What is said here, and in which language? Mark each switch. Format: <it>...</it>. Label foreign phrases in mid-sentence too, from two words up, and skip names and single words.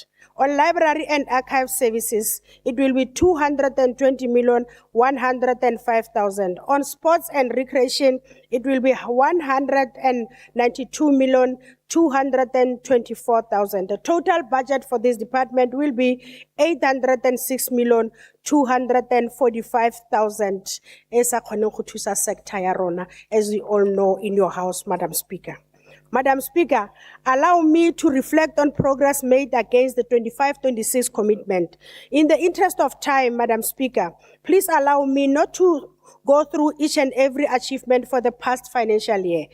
<en>On library and archive services, it will be 220,105,000. On sports and recreation, it will be 192,224,000. The total budget for this department will be 806,245,000.</en> <tn>Esa kgone go thusa sector ya rona,</tn> <en>as we all know in your house, Madam Speaker. Madam Speaker, allow me to reflect on progress made against the 25-26 commitment. In the interest of time, Madam Speaker, please allow me not to go through each and every achievement for the past financial year.</en>